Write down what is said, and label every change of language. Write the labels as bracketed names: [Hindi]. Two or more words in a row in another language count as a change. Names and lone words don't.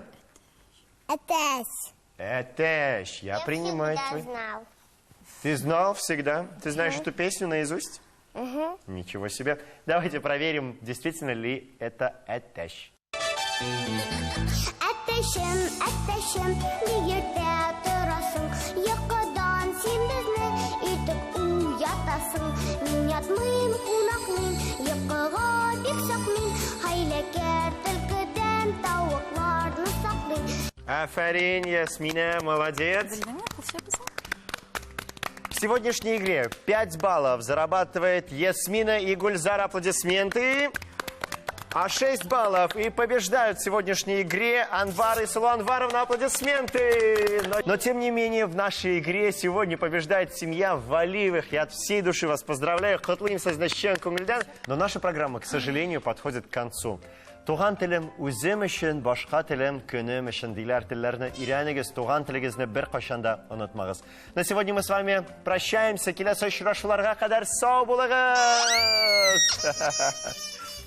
[Tatar] Этеш. [Russian] Этеш, я принимаю твой. Знал. Ты знал всегда? Ты знаешь эту песню наизусть? Угу. Ничего себе. Давайте проверим, действительно ли это этеш. [Tatar] Әттәшем, әттәшем, егердә торасың, йокыдан син безне итеп уятасың. Мин ятмыйм, кунакмыйм, йокыга бик саклыйм, хәйләкәр төлкедән тавыкларны саклыйм. Афарин, Ясмина, [Russian] молодец. В сегодняшней игре 5 баллов зарабатывает Ясмина и Гульзар. Аплодисменты. А 6 баллов и побеждают в сегодняшней игре Анвар и Сулу Анваровна. Аплодисменты! Но тем не менее в нашей игре сегодня побеждает семья Валиевых. Я от всей души вас поздравляю. Но наша программа, к сожалению, подходит к концу. [Tatar] Туган телем үзем өчен, башка телем көнем өчен диләр телләрне өйрәнегез, туган телегезне бер кашан да онытмагыз. [Russian] На сегодня мы с вами прощаемся. [Tatar] Киләсе очрашуларга кадәр сау булыгыз!